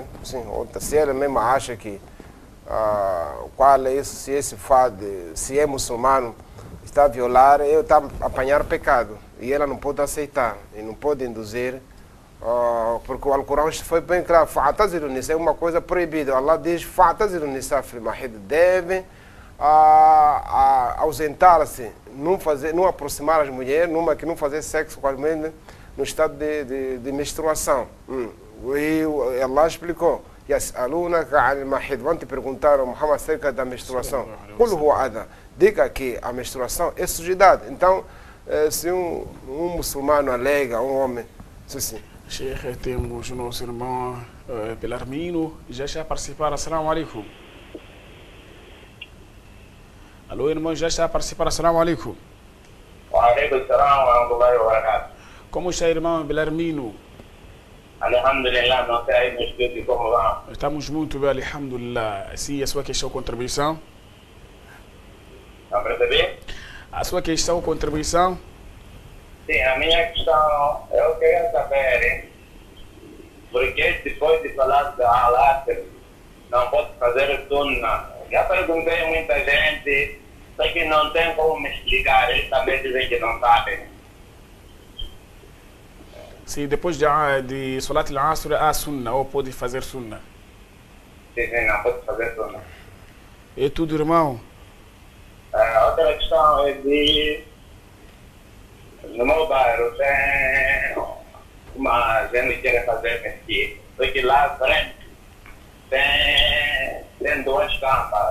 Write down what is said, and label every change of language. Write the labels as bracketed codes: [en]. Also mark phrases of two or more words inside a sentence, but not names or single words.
[pt] Sim, se ela mesma acha que qual é isso, se esse se é muçulmano, está a violar, ele está a apanhar pecado. E ela não pode aceitar, e não pode induzir, porque o Alcorão foi bem claro, [ar] فاعتزلوا النساء [pt] é uma coisa proibida. Allah diz, [ar] فاعتزلوا النساء في المحيض, [pt] devem ausentar-se, não aproximar as mulheres, numa que não fazer sexo com as mulheres no estado de menstruação. E Allah explicou, vão te perguntar, Muhammad, acerca da menstruação. Diga que a menstruação é sujidade. Então, se um muçulmano alega, um homem, sim. Sheikh, temos o nosso irmão Belarmino, já está a participar. [ar] السلام عليكم. [pt] Alô, irmão, já está a participar. [ar] السلام عليكم. وعليكم السلام ورحمة الله وبركاته. [pt] Como está, irmão Belarmino? Alhamdulillah, não sei aí no estúdio como vão. Estamos muito bem, alhamdulillah. Sim, a sua questão, contribuição? Não percebi? A sua questão, contribuição? Sim, a minha questão, eu queria saber, porque depois de falar da Al-Asr, não pode fazer sunna. Já perguntei a muita gente, só que não tem como me explicar, eles também dizem que não sabem. Sim, depois de [ar] صلاة العصر, [pt] há sunna, ou pode fazer sunna? Sim, não pode fazer sunna. É tudo, irmão? Outra questão é no meu bairro tem uma gente que quer fazer mesquita, só que lá à frente tem duas campas.